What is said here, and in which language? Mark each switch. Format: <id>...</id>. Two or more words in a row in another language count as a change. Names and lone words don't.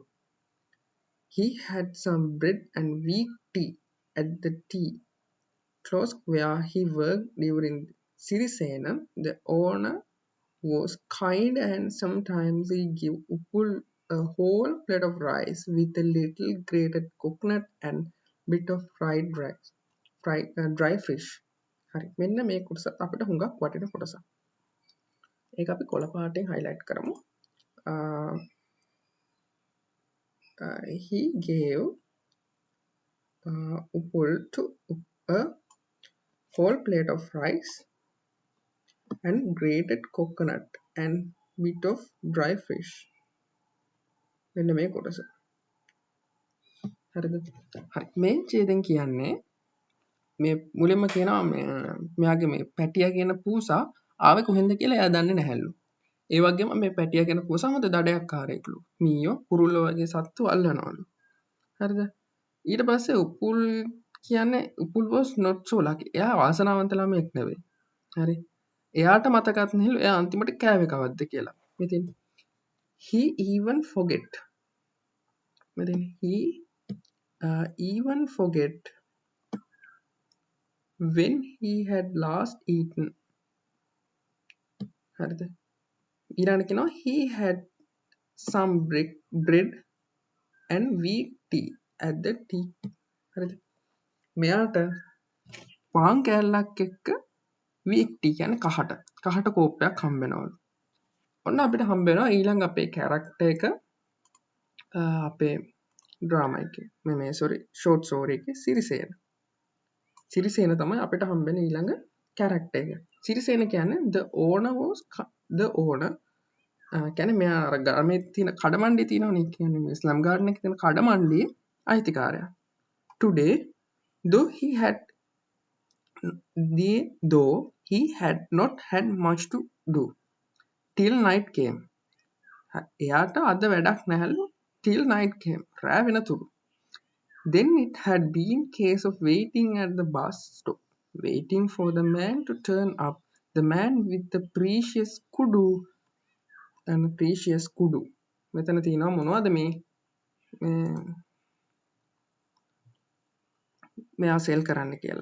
<en>He had some bread and weak tea at the tea kiosk where he worked during Sirisenam. The owner was kind and sometimes he gave Upul a whole plate of rice with a little grated coconut and bit of dry fish.</en> <si>හරි මෙන්න මේ කොටස අපිට හුඟක් වටින කොටසක්. ඒක අපි කොළ පාටෙන් highlight කරමු.</si> <en>He gave Upul to a whole plate of rice and grated coconut and bit of dry fish.</en> <si>මෙන්න මේ කොටස. හරිද? හරි. මේ ඡේදෙන් කියන්නේ මේ මුලින්ම කියනවා මෙයාගේ මේ පැටියා කියන පූසා ආවේ කොහෙන්ද කියලා එයා දන්නේ නැහැලු. ඒ වගේම මේ පැටියා කියන පූසා හොඳ දඩයක්කාරයෙක්ලු. මීයෝ කුරුල්ලෝ වගේ සත්තු අල්ලනවලු. හරිද? ඊට පස්සේ උපුල් කියන්නේ උපුල්</si> <en>was not so lucky.</en> <si>එයා වාසනාවන්ත ළමයෙක් නෙවෙයි. හරි. එයාට මතකත් නැහැලු එයා අන්තිමට කෑවේ කවද්ද කියලා.</si> <en>ඉතින් he even forget. මෙතන he even forget when he had last eaten.</en> <si>හරිද? ඊළඟට කියනවා</si> <en>he had some bread and weak tea at the tea.</en> <si>හරිද? මෙයාට පාන් කෑල්ලක් එක්ක</si> <en>weak tea</en> <si>කියන්නේ කහට කෝප්පයක් හම්බ වෙනවලු. ඔන්න අපිට හම්බ වෙනවා ඊළඟ අපේ කැරක්ටර් එක අපේ ඩ්‍රාමා එකේ මේ</si> <en>short story</en> <si>එකේ සිරිසේන තමයි අපිට හම්බ වෙන ඊළඟ කැරක්ටර් එක. සිරිසේන කියන්නේ</si> <en>the owner</en> <si>කියන්නේ මෙයා අර ගමේ තියෙන කඩමණ්ඩිය තියෙනවනේ කියන්නේ මේ</si> <en>slum garden</en> <si>එකේ තියෙන කඩමණ්ඩියේ අයිතිකාරයා.</si> <en>Today though he had not had much to do till night came.</en> <si>එයාට අද වැඩක් නැහැලු</si> <en>till night came.</en> <si>රෑ වෙනතුරු.</si> <en>Then it had been case of waiting at the bus stop, waiting for the man to turn up, the man with the precious kudu and precious kudu.</en> <si>මෙතන තියෙනවා මොනවද මේ මෙයා සෙල් කරන්න කියලා.</si>